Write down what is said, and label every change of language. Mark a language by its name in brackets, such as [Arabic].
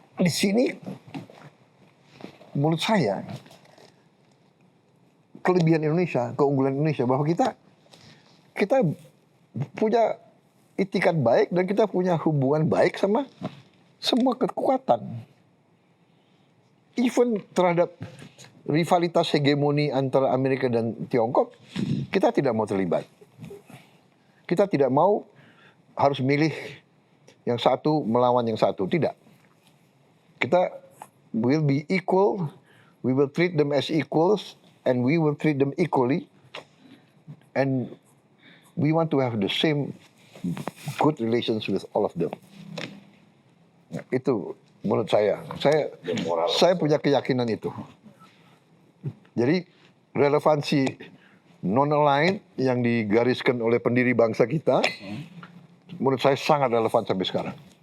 [Indonesian] di sini menurut saya kelebihan Indonesia, keunggulan Indonesia bahwa kita punya itikat baik dan kita punya hubungan baik sama semua kekuatan. Even terhadap rivalitas hegemoni antara Amerika dan Tiongkok, kita tidak mau terlibat. Kita tidak mau harus milih yang satu melawan yang satu, tidak. Kita [English] will be equal, we will treat them as equals, and we will treat them equally, and we want to have the same good relations with all of them. [Indonesian] Nah, itu menurut saya punya keyakinan itu. Jadi relevansi non-aligned yang digariskan oleh pendiri bangsa kita, menurut saya sangat relevan sampai sekarang.